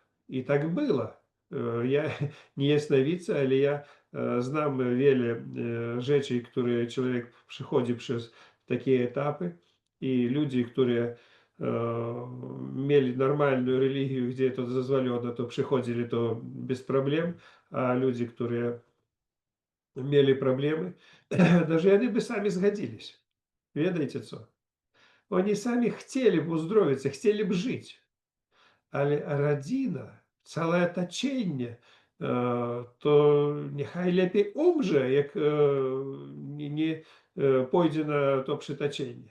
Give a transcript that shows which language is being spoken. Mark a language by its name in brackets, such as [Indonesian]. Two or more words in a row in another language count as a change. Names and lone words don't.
[Polish] I tak było. Ja nie jest nowica, ale ja znam wiele rzeczy, które człowiek przechodzi przez takie etapy i ludzie, które mieli normalną religię, gdzie to dozwolone, to przychodzili to bez problem, a ludzie, które mieli problemy, [Russian] даже они бы сами сгодились. [Polish] Ведаете co? Oni sami chcieli бы uzdrowić, chcieli бы żyć. Ale rodzina, całe otoczenie, to niechaj lepiej umrze, jak nie pójdzie na to przytoczenie.